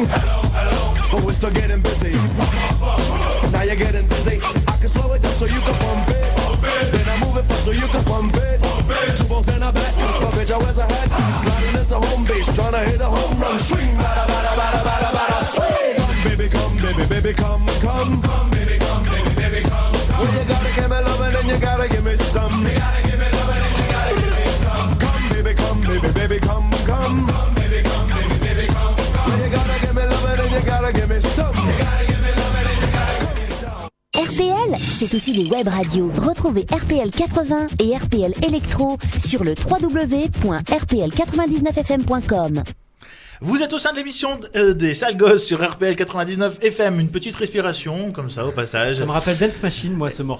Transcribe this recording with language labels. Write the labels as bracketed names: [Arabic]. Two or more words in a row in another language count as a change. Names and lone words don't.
[English] Hello, hello. But we're still getting busy. Now you're getting busy. I can slow it down so you can pump it. Then I move it fast so you can pump it. 2 balls in a bet. But bitch, I wears a hat. Sliding into home base, trying to hit a home run. Swing, bada, bada, bada, bada, bada, swing. Come, baby, come, baby, baby, come, come. Come, baby, come, baby, baby, come, come. Well, you gotta give me lovin' and you gotta give me some. You gotta give me lovin' and you gotta give me some. Come, baby, come, baby, baby, come, come. Come, baby, come, baby, baby, come, come. Well, you gotta give me lovin' and you gotta give me some. You gotta give me lovin' and you gotta give me some. [French] RPL, c'est aussi des web radios. Retrouvez RPL 80 et RPL Electro sur le www.rpl99fm.com. Vous êtes au sein de l'émission des sales gosses sur RPL 99 FM. Une petite respiration, comme ça, au passage. Ça me rappelle Dance Machine, moi, ce morceau.